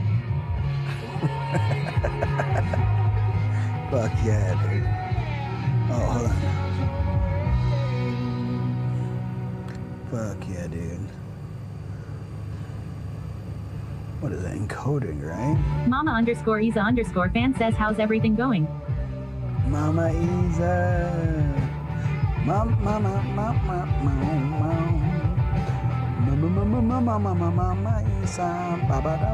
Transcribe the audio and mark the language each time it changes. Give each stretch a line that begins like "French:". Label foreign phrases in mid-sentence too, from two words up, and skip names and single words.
English: Fuck yeah, dude. Oh, hold on. Fuck yeah, dude. What is that? Encoding, right? Mama_Isa_fan says how's everything going? Mama Isa. Mama, mama, mama, mama. Mama Isa. Ba-ba-da.